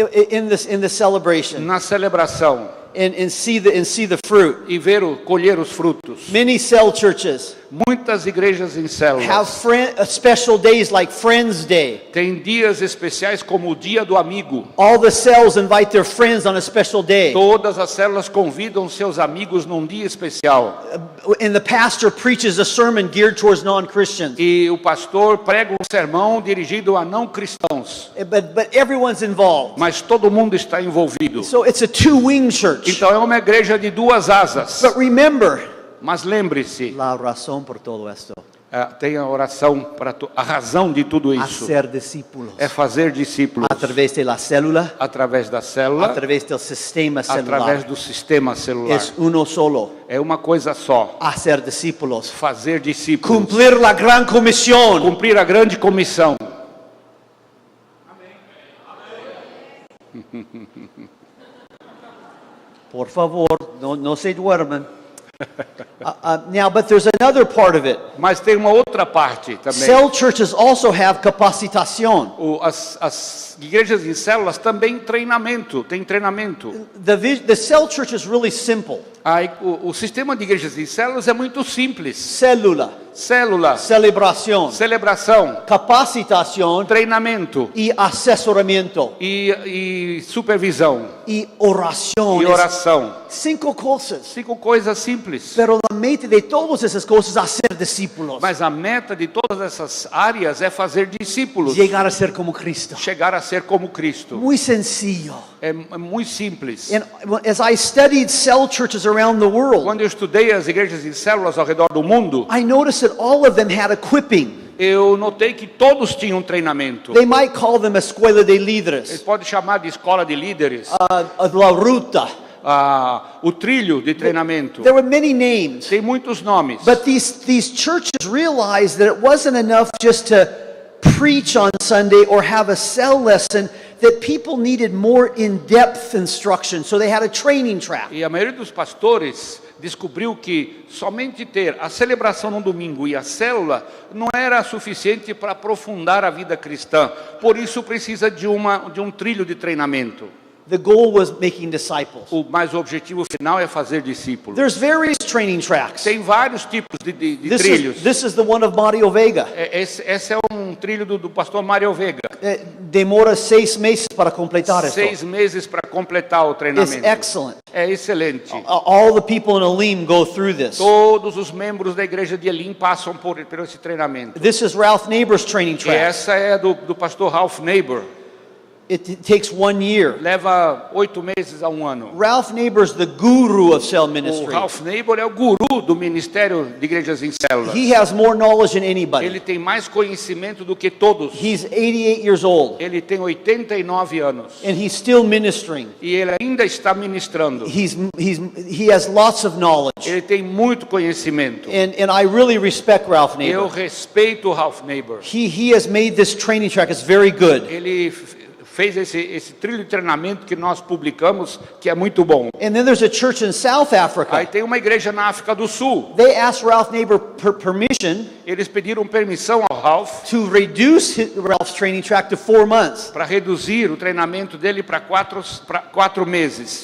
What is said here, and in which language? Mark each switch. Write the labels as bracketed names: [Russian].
[English] in the celebration [Portuguese] na celebração [English] and see the fruit. [Portuguese] e colher os frutos. [English] Many cell churches [Portuguese] Muitas igrejas em [English] have [Portuguese] células [English] special days like Friends Day. [Portuguese] têm dias especiais como o Dia do Amigo. [English] All the cells invite their friends on a special day. [Portuguese] Todas as células convidam seus amigos num dia especial. [English] And the pastor preaches a sermon geared towards non-Christians. [Portuguese] E o pastor prega um sermão dirigido a não cristãos. [English] But everyone's involved. [Portuguese] Mas todo mundo está envolvido. [English] So it's a two-wing church. [Portuguese] Então é uma igreja de duas asas. [English] But remember, [Portuguese] Mas lembre-se, [Spanish] la razón por todo esto, [Portuguese] tem a oração para a razão de tudo isso. [Spanish] hacer discípulos [Portuguese] É fazer discípulos [Spanish] a través de la célula, [Portuguese] através da a célula, [Spanish] través del sistema [Portuguese] através [Spanish] celular. [Portuguese] do sistema celular. [Spanish] Es uno solo, [Portuguese] É uma coisa só. [Spanish] hacer discípulos, [Portuguese] Fazer discípulos. [Spanish] cumplir la gran comisión. [Portuguese] Cumprir a grande comissão. [Spanish] Por favor, no se duerman. [English] Now, but there's another part of it. [Portuguese] Mas tem uma outra parte também. [English] Cell churches also have capacitación. [Portuguese] As igrejas em células também tem treinamento. [English] The cell church is really simple. [Portuguese] O sistema de igrejas em células é muito simples. [Spanish] Célula, [Portuguese] Célula, [Spanish] celebración, [Portuguese] celebração, [Spanish] capacitación [Portuguese] treinamento [Spanish] y asesoramiento [Portuguese] e supervisão [Spanish] y oración. [Portuguese] e oração. [Spanish] 5 cosas. [Portuguese] 5 coisas simples. [Spanish] Pero la meta de todas esas cosas es hacer discípulos. [Portuguese] Mas a meta de todas essas áreas é fazer discípulos. [Spanish] Llegar a ser como Cristo. [Portuguese] Chegar a ser como Cristo. [Spanish] Muy sencillo. [Portuguese] É muito simples. [English] And as I studied cell churches around the world, [Portuguese] Quando eu estudei as igrejas em células ao redor do mundo, [English] I noticed that all of them had equipping. [Portuguese] eu notei que todos tinham treinamento. [English] They might call them [Spanish] escuela de [Portuguese] Eles [Spanish] líderes, [Portuguese] podem chamar de escola de líderes, [Spanish] la ruta. [Portuguese] o trilho de treinamento. [English] There were many names. [Portuguese] Tem muitos nomes. [English] But these churches realized that it wasn't enough just to preach on Sunday or have a cell lesson, that people needed more in-depth instruction. So they had a training track. [Portuguese] E a maioria dos pastores descobriu que somente ter a celebração no domingo e a célula não era suficiente para aprofundar a vida cristã. Por isso precisa de um trilho de treinamento. [English] The goal was making disciples. [Portuguese] Mas o objetivo final é fazer discípulos. [English] There's various training tracks. [Portuguese] Tem vários tipos de trilhos. [English] This is the one of Mario Vega. [Portuguese] Esse é um trilho do pastor Mário Vega. [Spanish] Demora 6 meses para completar esto. [Portuguese] 6 meses para completar o [English] It's [Portuguese] treinamento. [English] excellent. [Portuguese] É excelente. [English] All the people in Elim go through this. [Portuguese] Todos os membros da igreja de Elim passam por esse treinamento. [English] This is Ralph Neighbor's training [Portuguese] E [English] track. [Portuguese] essa é do pastor Ralph Neighbor. [English] It takes 1 year. [Portuguese] Leva 8 meses a 1 ano. [English] Ralph Neighbor's the guru of cell [Portuguese] O [English] ministry. [Portuguese] Ralph Neighbor é o guru do ministério de igrejas em células. [English] He has more knowledge than anybody. [Portuguese] Ele tem mais conhecimento do que todos. [English] He's 88 years old [Portuguese] Ele tem 89 anos. [English] and he's still ministering. [Portuguese] E ele ainda está ministrando. [English] He has lots of knowledge. [Portuguese] Ele tem muito conhecimento. [English] And I really respect Ralph [Portuguese] Eu [English] Neighbor. [Portuguese] respeito o Ralph Neighbor. [English] He has made this training track. It's very good. [Portuguese] Ele fez esse trilho de treinamento que nós publicamos, que é muito bom. [English] And then there's a church in South [Portuguese] Aí [English] Africa. [Portuguese] tem uma igreja na África do Sul. [English] They asked Ralph Neighbor permission [Portuguese] Eles pediram permissão ao Ralph [English] to reduce Ralph's training track to 4 months. [Portuguese] para reduzir o treinamento dele para 4 meses.